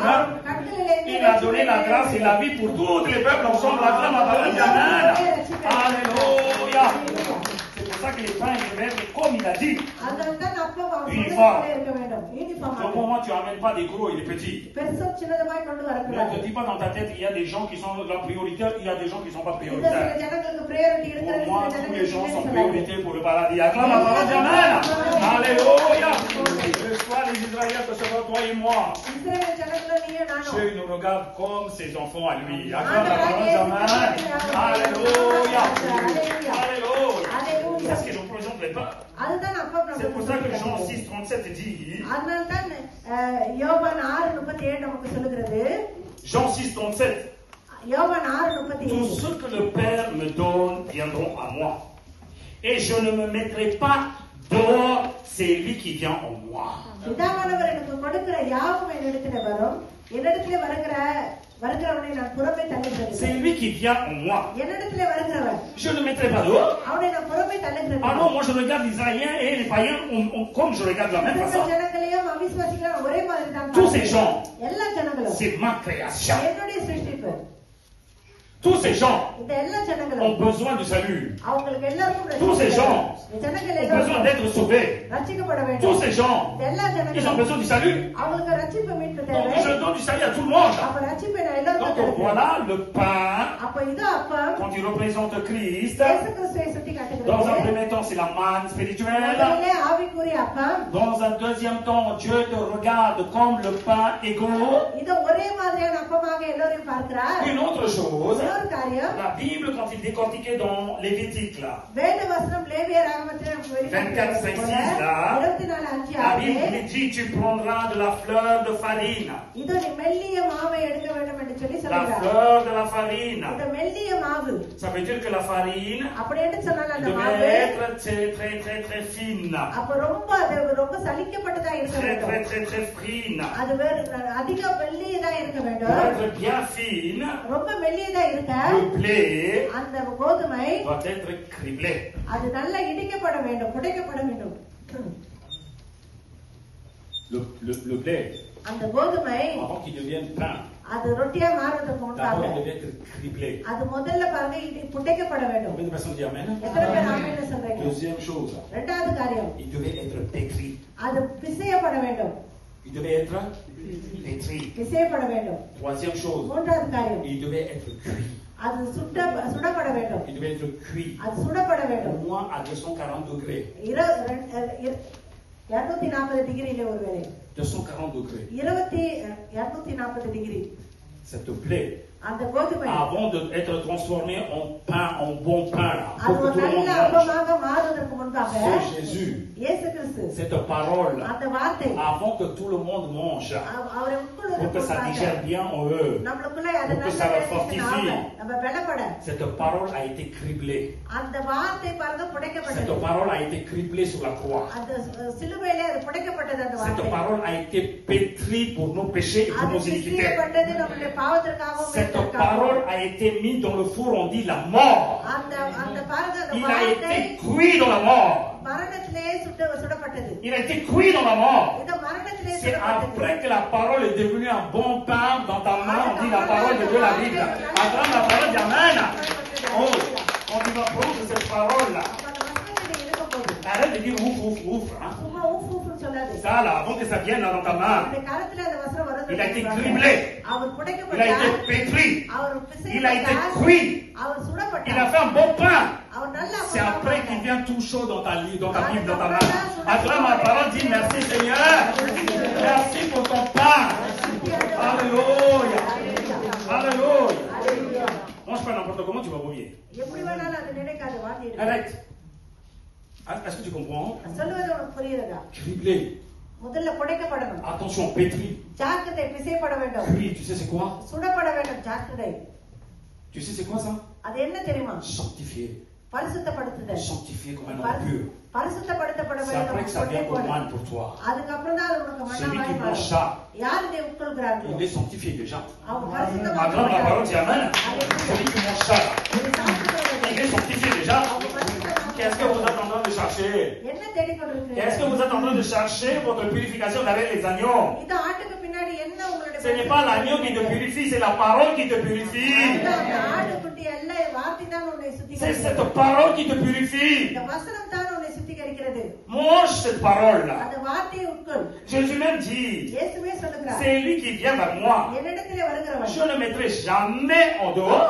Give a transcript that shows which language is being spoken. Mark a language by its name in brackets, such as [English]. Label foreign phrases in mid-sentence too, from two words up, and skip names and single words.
[Tamil] அவர் கண்களிலே எந்த [French] Il a donné la grâce et la vie pour tous les peuples ensemble. Acclame à Amen. Alléluia. C'est pour ça que les pains ils devaient être comme il a dit. [Tamil] அதனால்தான் அப்பம் அவர் [French] Uniforme. [Tamil] சொன்னதுபோல இருக்க வேண்டும். யூனிஃபார்ம் [French] Donc pour moi, tu n'amènes pas des gros et des petits. [Tamil] பெருசும் சின்னதுமாய் கொண்டு [French] Ne [Tamil] வரக்கூடாது. [French] te dis pas dans ta tête qu'il y a des gens qui sont la prioritaire, il y a des gens qui ne sont pas [Tamil] இந்த சில [French] prioritaires. [Tamil] ஜனங்களுக்கு priority இருக்கிறது, [French] Pour moi, [Tamil] சில [French] tous les gens sont [Tamil] ஜனங்களுக்கு [French] priorité pour le paradis. Acclame à Amen. Alléluia. Je sois les Israéliens, que ce soit toi et moi. [Tamil] இஸ்ரவேல் ஜனங்களும் நீயும் நானும். [French] Dieu nous regarde comme ses enfants à lui. Acclame à Amen. Alléluia. Alléluia. Parce qu'il représente les pains. [Tamil] அதுதான் அப்பம் [French] C'est [Tamil] நமக்கு [French] pour ça que Jean [Tamil] சொல்லுகிறது. [French] 6, 37 dit, [Tamil] அதனால்தான் யோவான் 6:37 நமக்கு சொல்லுகிறது. [French] Jean 6, 37, [Tamil] யோவான் [French] tous 6:37 ceux que le Père me donne viendront à moi. Et je ne me mettrai pas dehors celui qui vient en moi. [Tamil] பிதாவானவர் எனக்கு கொடுக்கிற யாவும் என்னிடத்திலே வரும். என்னிடத்திலே வருகிறவனை நான் புறம்பே தள்ளுகிறேன். [French] C'est lui qui vient en moi. [Tamil] என்னிடத்திலே வருகிறவன் [French] Je ne le mettrai pas dehors. [Tamil] அவனை நான் புறம்பே Ah தள்ளுகிறேன். [French] non, moi je regarde les Israéliens et les païens comme je regarde de la même façon. [Tamil] ஜனங்களையும் அவிசுவாசிகளையும் ஒரே மாதிரி தான் [French] Tous ces gens, [Tamil] எல்லா ஜனங்களும் [French] c'est ma création. [Tamil] என்னுடைய சிருஷ்டிப்பு. [French] Tous ces gens [Tamil] இந்த எல்லா [French] ont [Tamil] ஜனங்களும் [French] besoin du salut. [Tamil] அவங்களுக்கு எல்லாருக்கும் [French] Tous ces gens [Tamil] இந்த ஜனங்கள் [French] ont besoin [Tamil] எல்லாரும் [French] d'être sauvés. [Tamil] ரட்சிக்கப்பட [French] Tous [Tamil] வேண்டும். [French] ces gens, [Tamil] இந்த எல்லா [French] ils ont [Tamil] ஜனங்களும் [French] besoin du salut. [Tamil] அவங்களுக்கு ரட்சிப்பு மீட்பு [French] Donc [Tamil] தேவை. [French] je donne du salut à tout le monde. [Tamil] அப்ப ரட்சிப்பை நான் எல்லாருக்கும் [French] Donc [Tamil] தருகிறேன். [French] voilà le pain, [Tamil] அப்ப இது அப்பம் [French] quand il représente Christ. [Tamil] இயேசு கிறிஸ்துவை சுட்டி [French] Dans un [Tamil] காட்டுகிறது. [French] premier temps, c'est la manne spirituelle. [Tamil] முதலிலே ஆவிக்குரிய அப்பம். [French] Dans un deuxième temps, Dieu te regarde comme le pain égaux. [Tamil] இது ஒரே மாதிரியான அப்பமாக எல்லோரையும் பார்க்கிறார். [French] Une autre chose, [Tamil] இன்னொரு காரியம், [French] la Bible, quand il décortiquait dans Lévitique, là, [Tamil] வேத வசனம் லேவியர் ஆகமத்தில் [French] 24, 5, 6 là, [Tamil] 24:5 [French] la Bible dit tu prendras de la fleur de farine. [Tamil] இதோ நீ மெல்லிய மாவை எடுக்க வேண்டும் என்று சொல்லி [French] La [Tamil] சொல்கிறார். [French] fleur de la farine. [Tamil] இந்த மெல்லிய மாவு [French] Ça veut dire que la farine [Tamil] அப்படி என்று சொன்னால் அந்த மாவு [French] devait être très fine. [Tamil] அப்ப ரொம்ப சலிக்கப்பட்டதா இருக்க வேண்டும். [French] Très fine. [Tamil] அது அதிக மெல்லியதா இருக்க [French] Pour [Tamil] வேண்டும். [French] être bien fine, [Tamil] ரொம்ப மெல்லியதா இருக்க [French] le blé [Tamil] அந்த கோதுமை [French] doit être criblé. [Tamil] அது நல்லா இடிக்கப்பட வேண்டும், புடைக்கப்பட வேண்டும். [French] Le blé, [Tamil] அந்த கோதுமை [French] avant qu'il devienne pain, [Tamil] அது ரொட்டியா மாறுவதற்கு முன்பாக [French] d'abord il devait être criblé. [Tamil] அது முதல்ல பாருங்க புடைக்கப்பட வேண்டும். [French] Combien de personnes disent Amen? [Tamil] எத்தனை பேர் ஆமென் சொல்றீங்க? [French] Deuxième chose, [Tamil] இரண்டாவது காரியம் [French] il devait être pétri. [Tamil] அது பிசையப்பட வேண்டும். [French] Il devait être pétri. [Tamil] பிசையப்பட வேண்டும். [French] Troisième chose, [Tamil] மூன்றாவது காரியம் [French] il devait être cuit. [Tamil] அது சுடப்பட வேண்டும். [French] Il devait être cuit. [Tamil] அது சுடப்பட [French] Au [Tamil] வேண்டும். [French] moins à 240 degrés. [Tamil] 240 டிகிரியில ஒருவேளை [French] 240 degrés. [Tamil] 240 டிகிரி [French] Cette blé, [Tamil] அந்த கோதுமை [French] avant d'être transformé en pain, en bon pain, là, [Tamil] அது [French] pour que [Tamil] ஒரு [French] tout le monde [Tamil] நல்ல [French] mange. [Tamil] அப்பமாக மாறுவதற்கு முன்பாக [French] C'est Jésus. [Tamil] இயேசு கிறிஸ்து [French] Cette parole, [Tamil] அந்த வார்த்தை [French] avant que tout le monde mange, [Tamil] அவரை [French] pour que ça digère bien en eux, [Tamil] நம்மளுக்குள்ள அது [French] pour que [Tamil] நல்ல [French] ça le [Tamil] வேலை [French] fortifie. [Tamil] செய்யணும். நம்ம பலப்பட [French] Cette parole a été criblée. [Tamil] அந்த வார்த்தை பாருங்க [French] Cette [Tamil] புடைக்கப்பட்டது. [French] parole a été criblée sur la croix. [Tamil] அந்த சிலுவையிலே அது புடைக்கப்பட்டது அந்த [French] Cette [Tamil] வார்த்தை. [French] parole a été pétrie pour nos péchés et pour [Tamil] அது [French] nos iniquités. [Tamil] பிசையப்பட்டது நம்முடைய பாவத்திற்காகவும் [French] Cette [Tamil] மீட்பதற்காகவும். [French] parole a été mise dans le four, on dit la mort. [Tamil] அந்த பாருங்க அந்த [French] Il a [Tamil] வார்த்தை [French] été cuit dans la mort. [Tamil] மரணத்திலே சுடப்பட்டது. [French] Il a été cuit dans la mort. [Tamil] இந்த மரணத்திலே [French] C'est [Tamil] சுடப்பட்டது. [French] après que la parole est devenue un bon pain dans ta main, on dit la parole de Dieu, la Bible. Après la parole dit Amen. Oh, on va prendre cette parole-là. [Tamil] அப்ப அந்த வசனத்திலே இருக்கும்போது [French] Arrête de dire ouf, ouf, ouf. Hein. [Tamil] சும்மா ஊஃப் ஊஃப்னு சொல்லாது. [French] Ça là, avant que ça vienne là dans ta main, [Tamil] அந்த காலத்துல அந்த வசனம் வருது. [French] il a été criblé. [Tamil] அவர் [French] Il a [Tamil] புடைக்கப்பட்டார். [French] été pétri. [Tamil] அவர் [French] Il a été [Tamil] பிசையப்பட்டார். [French] cuit. [Tamil] அவர் [French] Il a [Tamil] சுடப்பட்டார். [French] fait un bon pain. [Tamil] அவர் நல்லா [French] C'est après qu'il vient tout chaud dans ta Bible, dans ta main. Après ma parole dit merci Seigneur. Merci pour ton pain. Alléluia. Alléluia. Mange pas n'importe comment, tu vas vomir. [Tamil] எப்படி வேணாலும் அது நினைக்காத வாந்தி எடுக்கும். [French] Arrête. Est-ce que tu comprends? [Tamil] சொல்லுவது உனக்கு புரியுதா? [French] Criblé. [Tamil] முதல்ல புடைக்கப்படணும். [French] Attention, pétri. [Tamil] ஜாக்கிரதை பிசையப்பட வேண்டும். [French] Cuit, tu sais c'est quoi? [Tamil] சுடப்பட வேண்டும் ஜாக்கிரதை. [French] Tu sais c'est quoi ça? [Tamil] அது என்ன தெரியுமா? [French] Sanctifié. [Tamil] பரிசுத்தப்படுத்துதல். [French] Sanctifié comme un homme pur. [Tamil] பரிசுத்தப்படுத்தப்பட [French] C'est après que ça vient comme [Tamil] வேண்டும். [French] manne pour toi. [Tamil] அதுக்கப்புறம் தான் அது உனக்கு [French] Celui qui [Tamil] மன்னமாய் [French] mange [Tamil] மாறும். [French] ça, [Tamil] யார் இதை உட்கொள்கிறார்களோ [French] il est sanctifié déjà. [Tamil] அவங்க [French] Attends, la [Tamil] பரிசுத்தமாக்கப்பட்டார்கள். [French] parole dit Amen. Celui qui mange ça, [Tamil] இதை சாப்பிடுகிறவர்கள் [French] il est sanctifié déjà. [Tamil] அவங்க பரிசுத்தமாக்கப்பட்டார்கள். [French] Qu'est-ce que vous êtes en train de chercher? [Tamil] என்ன தேடிக்கொண்டிருக்கிறீர்கள்? [French] Est-ce que vous êtes en train de chercher votre purification avec les agneaux? [Tamil] இந்த ஆட்டுக்கு பின்னாடி என்ன உங்களுடைய [French] Ce n'est pas l'agneau qui te purifie, c'est la parole qui te purifie. [Tamil] அந்த ஆட்டுக்குட்டி அல்ல வார்த்தை தான் உன்னை [French] C'est [Tamil] சுத்திகரிக்கிறது. [French] cette parole qui te purifie. [Tamil] இந்த வசனம் தான் உன்னை சுத்திகரிக்கிறது. [French] Mange cette parole-là. [Tamil] அந்த வார்த்தையை உட்கொள். [French] Jésus même dit, [Tamil] இயேசுவே சொல்லுகிறார். [French] c'est lui qui vient vers moi. [Tamil] என்னிடத்திலே வருகிறவன் [French] Je ne mettrai jamais en dehors.